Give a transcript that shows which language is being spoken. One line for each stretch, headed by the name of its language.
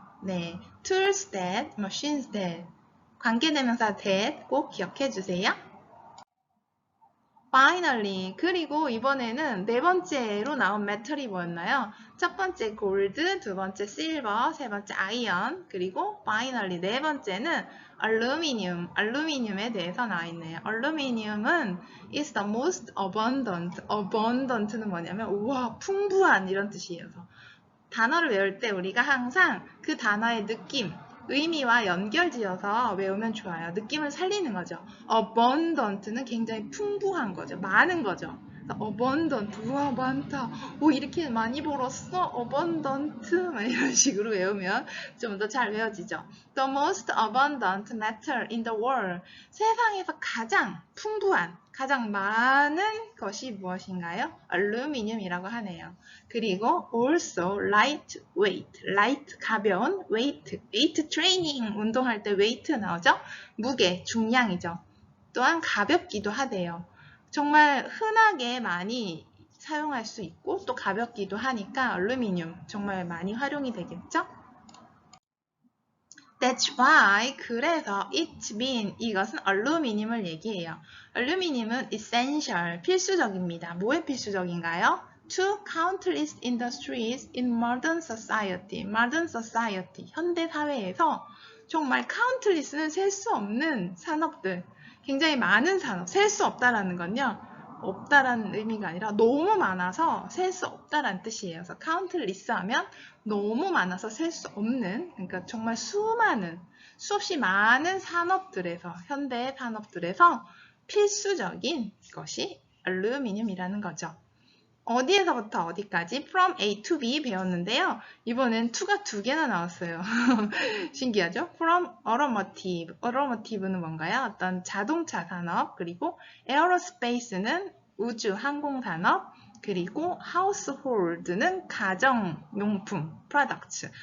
Korean: 네,
English: tools that, machines that,
Korean: 관계대명사 that 꼭 기억해 주세요. Finally, 그리고 이번에는 네 번째로 나온 메탈이 뭐였나요? 첫 번째 골드, 두 번째 실버, 세 번째 아이언, 그리고 finally 네 번째는 알루미늄에 대해서 나와 있네요.
English: 알루미늄은 is the most abundant.
Korean: abundant는 뭐냐면 우와, 풍부한 이런 뜻이에요. 단어를 외울 때 우리가 항상 그 단어의 느낌, 의미와 연결지어서 외우면 좋아요. 느낌을 살리는 거죠. abundant는 굉장히 풍부한 거죠. 많은 거죠. abundant, 우와 많다. 오 이렇게 많이 벌었어? abundant 이런 식으로 외우면 좀 더 잘 외워지죠.
English: The most abundant metal in the world.
Korean: 세상에서 가장 풍부한, 가장 많은 것이 무엇인가요? 알루미늄이라고 하네요.
English: 그리고 also lightweight, light 가벼운, weight training
Korean: 운동할 때
English: weight 나오죠?
Korean: 무게, 중량이죠. 또한 가볍기도 하대요. 정말 흔하게 많이 사용할 수 있고 또 가볍기도 하니까 알루미늄 정말 많이 활용이 되겠죠? That's why, 그래서
English: it's been,
Korean: 이것은 알루미늄을 얘기해요. 알루미늄은 essential, 필수적입니다. 뭐에 필수적인가요?
English: To countless industries in modern society. modern society,
Korean: 현대 사회에서 정말 countless는 셀 수 없는 산업들, 굉장히 많은 산업, 셀 수 없다라는 건요. 없다라는 의미가 아니라 너무 많아서 셀 수 없다라는 뜻이에요. 그래서 countless 하면 너무 많아서 셀 수 없는, 그러니까 정말 수많은, 수없이 많은 산업들에서, 현대 산업들에서 필수적인 것이 알루미늄이라는 거죠. 어디에서부터 어디까지 from A to B 배웠는데요. 이번엔 to가 두 개나 나왔어요. 신기하죠?
English: from automotive.
Korean: automotive는 뭔가요? 어떤 자동차 산업, 그리고 aerospace는 우주 항공 산업, 그리고 household는 가정용품, products.